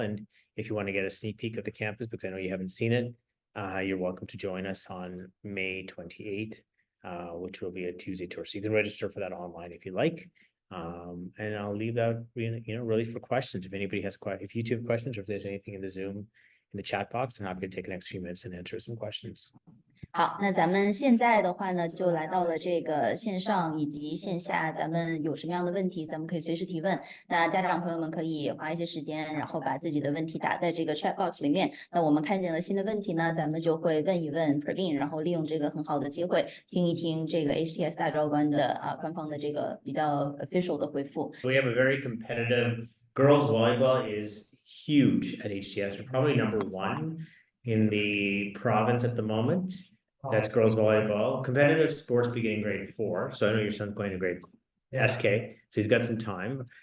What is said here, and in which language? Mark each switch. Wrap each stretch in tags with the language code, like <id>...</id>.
<en>And if you want to get a sneak peek of the campus, because I know you haven't seen it, you're welcome to join us on May 28th, which will be a Tuesday tour. So you can register for that online if you like. And I'll leave that, really for questions. If anybody has if you two have questions, or if there's anything in the Zoom, in the chat box, I'm happy to take the next few minutes and answer some questions.</en> <zh>好，那咱们现在的话呢，就来到了这个线上以及线下，咱们有什么样的问题，咱们可以随时提问。那家长朋友们可以花一些时间，然后把自己的问题打在这个 chat box 里面。那我们看见了新的问题呢，咱们就会问一问 Praveen，然后利用这个很好的机会，听一听这个 HTS 大招官的官方的这个比较 official 的回复。</zh> <en>We have a very competitive girls volleyball is huge at HTS. We're probably #1 in the province at the moment. That's girls volleyball. Competitive sports beginning grade 4. So I know your son's going to grade SK, so he's got some time.</en>